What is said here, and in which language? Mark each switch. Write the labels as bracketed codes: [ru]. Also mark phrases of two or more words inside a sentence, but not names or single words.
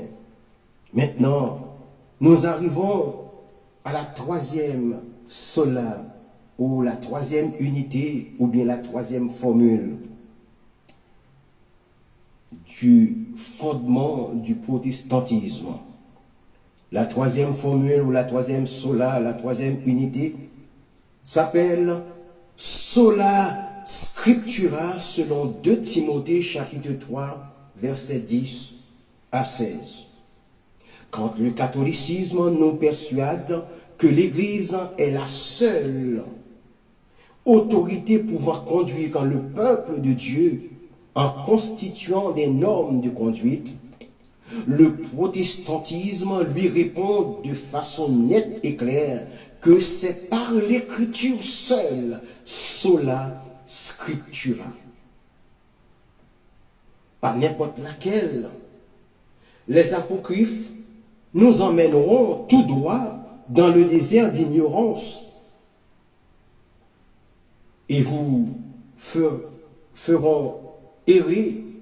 [fr] Maintenant, nous arrivons à la troisième sola, ou la troisième unité, ou bien la troisième formule du fondement du protestantisme. La troisième formule ou la troisième sola, la troisième unité, s'appelle [la] sola scriptura [fr] selon 2 Timothée chapitre 3, versets 10 à 16. Quand le catholicisme nous persuade que l'Église est la seule autorité pouvant conduire le peuple de Dieu en constituant des normes de conduite, le protestantisme lui répond de façon nette et claire que c'est par l'écriture seule, [la] sola scriptura. [fr] Pas n'importe laquelle. Les apocryphes nous emmèneront tout droit dans le désert d'ignorance et vous feront errer.